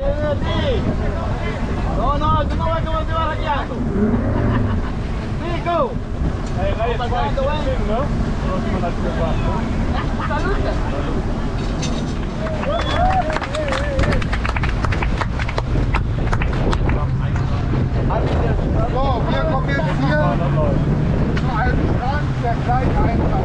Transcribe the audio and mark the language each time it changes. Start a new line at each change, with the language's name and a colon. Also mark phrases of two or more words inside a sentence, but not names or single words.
Spanish: No, tú no ves cómo te vas raqueando. Rico.
German: So, wir kommen jetzt hier zu einem Strand, der gleich einfach.